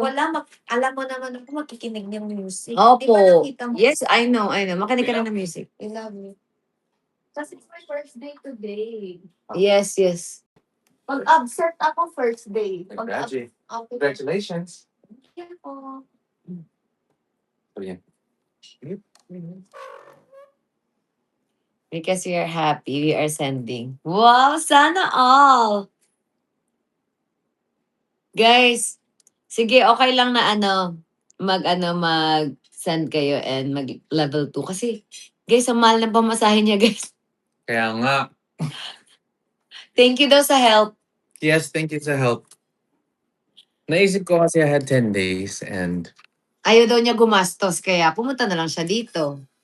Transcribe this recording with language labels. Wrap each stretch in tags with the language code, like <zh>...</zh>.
<tl>Alam mo naman ako makikinig ng music. Opo. Di ba nakita mo?</tl> <en>Yes, I know.</en> <tl>Makinig ka na ng music.</tl> <en>I love you. Kasi it's my first day today.</en> <tl>Yes. Pag-absent ako first day.</tl> <en>Congratulations. Yeah po. So, yeah. Because we are happy, we are sending.</en> <tl>Wow, sana all. Guys, sige, okay lang na mag mag-send kayo and mag-level 2. Kasi, guys, ang mahal ng pamasahe niya, guys. Kaya nga.</tl> <en>Thank you daw sa help. Yes, thank you sa help.</en> <tl>Naisip ko kasi</tl> <en>I had 10 days and</en> <tl>Ayaw daw niya gumastos, kaya pumunta na lang siya dito.</tl>